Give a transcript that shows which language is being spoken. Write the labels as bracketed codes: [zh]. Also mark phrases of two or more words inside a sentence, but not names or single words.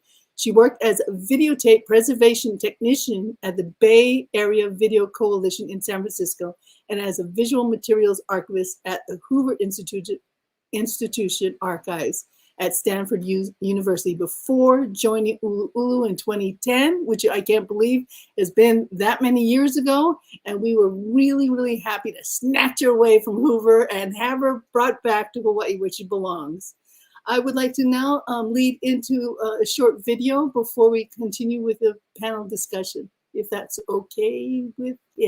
[en] She worked as a videotape preservation technician at the Bay Area Video Coalition in San Francisco and as a visual materials archivist at the Hoover Institution Archives at Stanford University before joining ʻUluʻulu in 2010, which I can't believe has been that many years ago. And we were really, really happy to snatch her away from Hoover and have her brought back to Hawaii, where she belongs. I would like to now lead into a short video before we continue with the panel discussion, if that's okay with you.